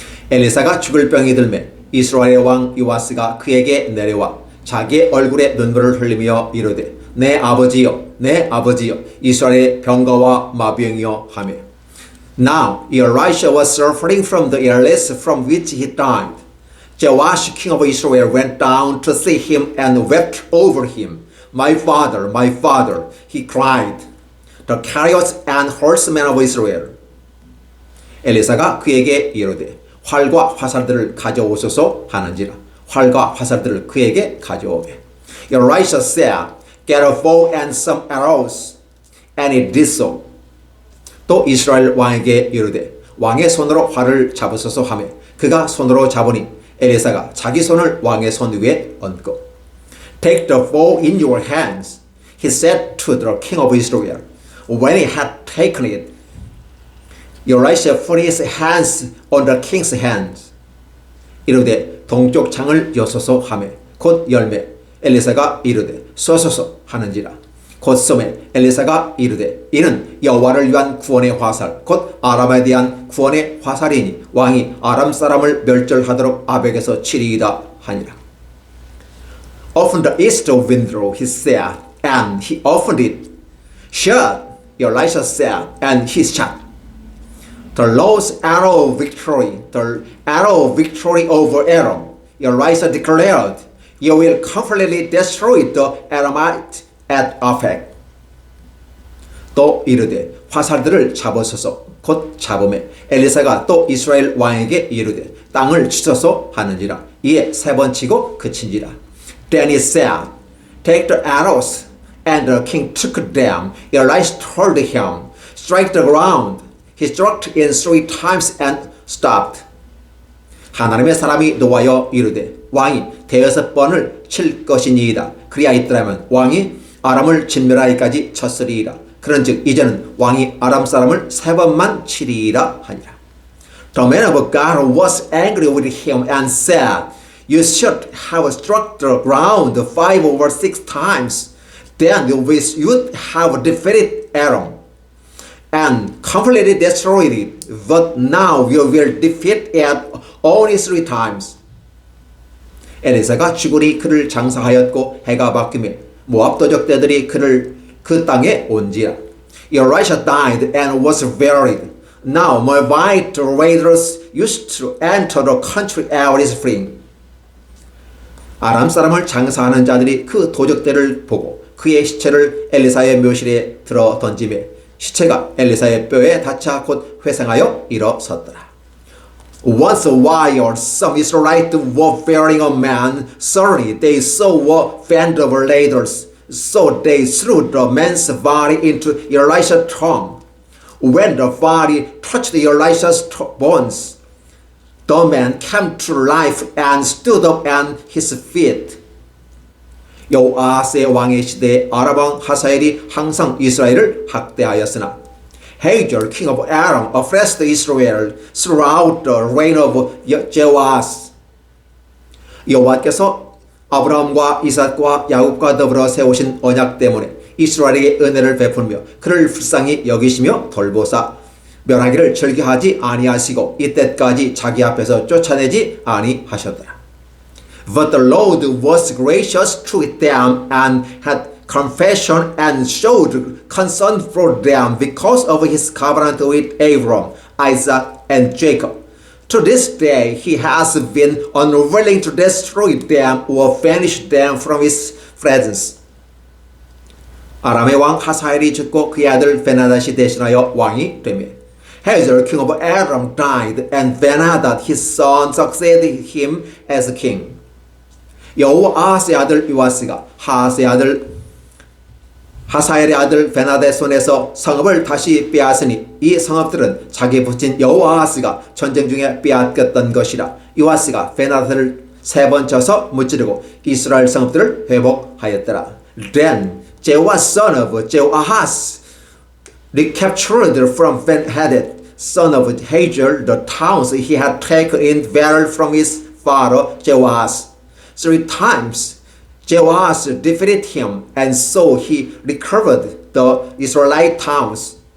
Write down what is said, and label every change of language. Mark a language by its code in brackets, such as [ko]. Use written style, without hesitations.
[ko] 엘리사가 죽을 병이 들매 이스라엘의 왕 요아스가 그에게 내려와 자기의 얼굴에 눈물을 흘리며 이르되 내 아버지여 내 아버지여 이스라엘의 병거와 마병이여 하며 [en] Now Elisha was suffering from the illness from which he died. Joash, king of Israel, went down to see him and wept over him. My father, he cried. The chariots and horsemen of Israel. [ko] 엘리사가 그에게 이르되 활과 화살들을 가져오소서 하는지라 활과 화살들을 그에게 가져오되 [en] Elisha said, Get a bow and some arrows. And he did so. [ko] 또 이스라엘 왕에게 이르되 왕의 손으로 활을 잡으소서 하며 그가 손으로 잡으니 엘리사가 자기 손을 왕의 손 위에 얹고 [en] Take the bow in your hands, he said to the king of Israel. When he had taken it, Elisha put his hands on the king's hands. [ko] 이르되 동쪽 창을 여소서 하며 곧 열매 엘리사가 이르되 쏘소서 하는지라 곧 쏘매 엘리사가 이르되 이는 여호와를 위한 구원의 화살 곧 아람에 대한 구원의 화살이니 왕이 아람 사람을 멸절하도록 아벡에서 치리이다 하니라. [en] Open the east window, he said, and he opened it. Shut, Elisha said, and he shut. The Lord's arrow of victory, the arrow of victory over Aram. Elisha declared, You will completely destroy the Aramite at Aphek. [ko] 또 이르되 화살들을 잡으소서. 곧 잡음에 엘리사가 또 이스라엘 왕에게 이르되 땅을 치소서 하는지라. 이에 세 번 치고 그친지라. [en] Then he said, Take the arrows. And the king took them. Elisha told him, Strike the ground. He struck in 3 times and stopped. [ko] 하나님의 사람이 노하여 이르되 왕이 6번을 칠 것이니이다. 그리하였더라면 왕이 아람을 진멸하기까지 쳤으리이다. 그런즉 이제는 왕이 아람 사람을 3번만 치리이라 하니라. [en] The man of God was angry with him and said, You should have struck the ground 5 or 6 times. Then you would have defeated Aram and completely destroyed it. But now you will defeat it only 3 times. [ko] 엘리사가 죽으니 그를 장사하였고 해가 바뀌며 모압 도적대들이 그를 그 땅에 온지라. [en] Elisha died and was buried. Now Moabite raiders used to enter the country every spring. [ko] 아람 사람을 장사하는 자들이 그 도적대를 보고 그의 시체를 엘리사의 묘실에 들어 던지며 시체가 엘리사의 뼈에 닿자 곧 회생하여 일어섰더라. [en] Once a while, some Israelites were burying a man. Suddenly, they saw a band of raiders. So they threw the man's body into Elisha's tomb. When the body touched Elisha's bones, the man came to life and stood up on his feet. [ko] 여호아스의 왕의 시대에 아람 왕 하사엘이 항상 이스라엘을 학대하였으나 [en] Hazael, king of Aram, oppressed Israel throughout the reign of Jehoash. [ko] 여호와께서 아브라함과 이삭과 야곱과 더불어 세우신 언약 때문에 이스라엘에게 은혜를 베풀며 그를 불쌍히 여기시며 돌보사 멸하기를 즐겨하지 아니하시고 이때까지 자기 앞에서 쫓아내지 아니하셨더라. [en] But the Lord was gracious to them and had compassion and showed concern for them because of his covenant with Abraham, Isaac, and Jacob. To this day, he has been unwilling to destroy them or banish them from his presence. [ko] 아람의 왕 하사엘이 죽고 그의 아들 베나닷이 대신하여 왕이 되며 [en] Hazael, king of Aram, died, and Ben-hadad, his son, succeeded him as king. [ko] 여호아스의 아들 요아스가 하사엘의 아들 베나닷의 손에서 성읍을 다시 빼앗으니 이 성읍들은 자기 부친 여호아스가 전쟁 중에 빼앗겼던 것이라. 요아스가 베나닷을 3번 쳐서 무찌르고 이스라엘 성읍들을 회복하였더라. [en] Then Jehoash, son of Jehoahaz, recaptured from Ben-hadad, son of Hazael, the towns he had taken in battle from his father Jehoash. 3 times Jehoash defeated him, and so he recovered the Israelite towns.